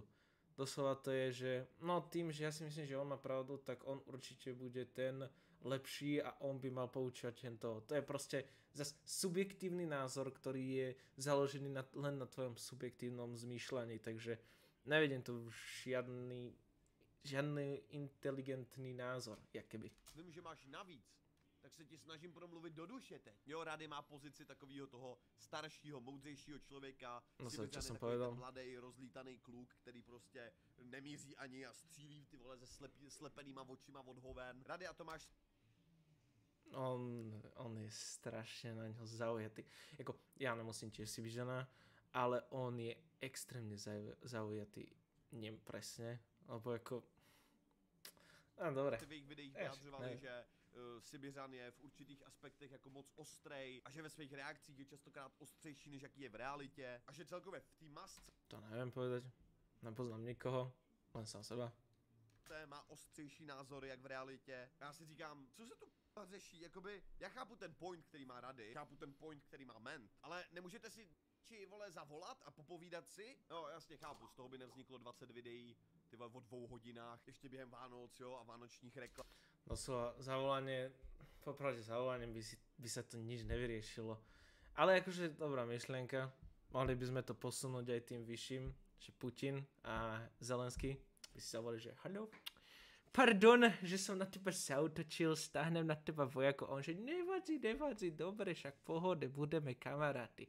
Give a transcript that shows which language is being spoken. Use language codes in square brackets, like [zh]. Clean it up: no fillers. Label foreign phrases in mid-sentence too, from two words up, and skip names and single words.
[sk] Doslova to je, že no tým, že ja si myslím, že on má pravdu, tak on určite bude ten lepší a on by mal poučovať tento. To je proste zase subjektívny názor, ktorý je založený len na tvojom subjektívnom zmýšľaní, takže nevidím tu žiadny inteligentný názor, jak keby. [cs] Vím, že máš navíc, tak se ti snažím promluvit do duše teď. Jo, Rady má pozici takového toho staršího, moudřejšího člověka. No co jsem takový [sk] povedal? [cs] ten mladý, rozlítaný kluk, který prostě nemíří ani a střílí ty vole se slepenýma očima od hoven. Rady a Tomáš. [sk] On je strašne na ňo zaujatý. Jako, ja nemusím tiež si byť žena, ale on je extrémne zaujatý. Nem presne, lebo ako... No, dobre. [cs] Ty v jejich videích vyjadřovali, že Sibiřan je v určitých aspektech jako moc ostrej a že ve svých reakcích je častokrát ostřejší, než jaký je v realitě a že celkově v té masce [sk] To neviem povedať. Nepoznám nikoho, len sám seba. [cs] má ostřejší názory jak v realitě. Já si říkám, co se tu řeší, jakoby, já chápu ten point, který má Rady, chápu ten point, který má Ment, ale nemůžete si či vole zavolat a popovídat si? No jasně chápu, z toho by nevzniklo 20 videí, ty vole o 2 hodinách, ještě během Vánoc, jo, a vánočních reklam. [sk] Doslova zavolanie, popravde zavolaním by sa to nič nevyriešilo. Ale akože dobrá myšlienka, mohli by sme to posunúť aj tým vyšším, že Putin a Zelenský by si zavolali, že haló, pardon, že som na teba zautočil, stáhnem na teba vojako, on že nevadí, dobre, však pohode, budeme kamaráty.